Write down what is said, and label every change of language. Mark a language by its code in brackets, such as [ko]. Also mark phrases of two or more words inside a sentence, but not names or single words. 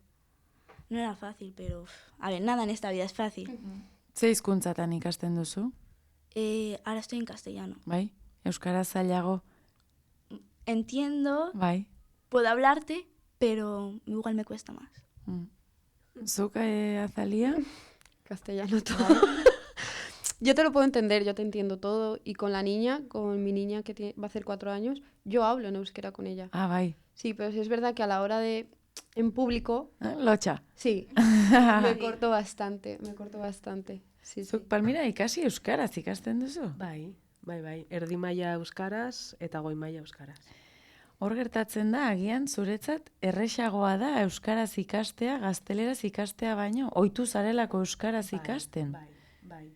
[es] No era fácil, pero a ver, nada en esta vida es fácil. [eu] Ze hizkuntzatan ikasten duzu? [es] Ahora estoy en castellano. [eu] Bai? Euskara zailago? [es] Entiendo, [eu] Bai? [es] puedo hablarte, pero igual me cuesta más. [eu] Zuk, Azalia? [es] Castellano todo. Yo te lo puedo entender, yo te entiendo todo. Y con la niña, con mi niña que va a hacer 4 años, yo hablo en euskera con ella. [eu] Ah, bai. [es] Sí, pero sí es verdad que a la hora de... En público, [eu] Lotxa. [es] sí, me corto bastante. Sí, sí. [eu] Zuk, Palmira, ikasi euskaraz ikasten duzu? Bai. Erdi maila euskaraz eta goi maila euskaraz. Hor gertatzen da, agian zuretzat, erresagoa da euskaraz ikastea, gazteleraz ikastea baino, ohitu zarelako euskaraz ikasten. Bai.